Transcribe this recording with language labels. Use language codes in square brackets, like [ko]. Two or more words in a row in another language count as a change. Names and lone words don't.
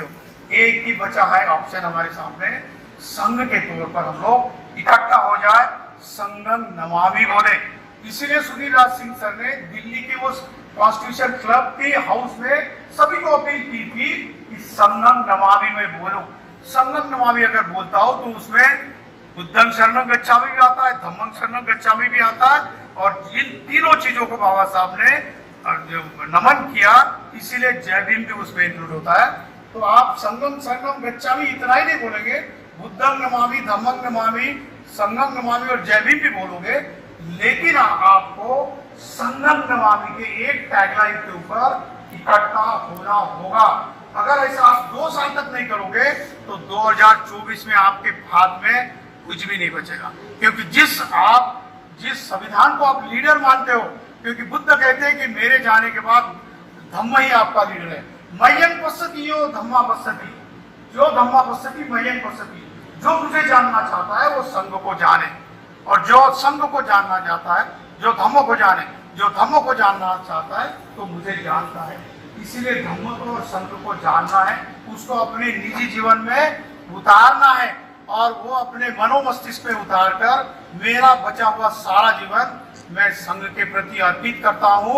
[hi] एक ही बचा है ऑप्शन हमारे सामने, संघ के तौर पर हम लोग इकट्ठा हो जाए, [pi] संगम नमामि [hi] बोले। इसीलिए सुनील राज सिंह सर ने दिल्ली के वो कॉन्स्टिट्यूशन क्लब के हाउस में सभी को अपील की थी कि [pi] संगम नमामि [hi] में बोलो। [pi] संगम नमामि [hi] अगर बोलता हो तो उसमें [pi] बुद्धं शरणं गच्छामि [hi] भी आता है, [pi] धम्मं शरणं गच्छामि [hi] भी आता है, और इन तीनों चीजों को बाबा साहब ने नमन किया, इसीलिए जय भीम भी उसमें इंक्लूड होता है। तो आप [pi] संगम शरणं गच्छामि [hi] इतना ही नहीं बोलेंगे, [pi] बुद्धं नमामि, धम्मं नमामि, संगम नमामि [hi] और जय भीम भी बोलोगे, लेकिन आपको [pi] संगम नमामि [hi] के एक टैगलाइन के ऊपर इकट्ठा होना होगा। अगर ऐसा आप 2 साल तक नहीं करोगे तो 2024 में आपके हाथ में कुछ भी नहीं बचेगा, क्योंकि जिस संविधान को आप लीडर मानते हो, क्योंकि बुद्ध कहते हैं कि मेरे जाने के बाद धम्म ही आपका लीडर है। [pi] मह्यं पश्यति यो धम्मा पश्यति, जो धम्मा पश्यति मह्यं पश्यति। [hi] जो मुझे जानना चाहता है वो संघ को जाने, और जो संघ को जानना चाहता है, जो धम्म को जाने, जो धम्म को जानना चाहता है तो मुझे जानता है। इसीलिए धम्म को और संघ को जानना है, उसको अपने निजी जीवन में उतारना है, और वो अपने मनोमस्तिष्क में उतार कर मेरा बचा हुआ सारा जीवन मैं संघ के प्रति अर्पित करता हूँ।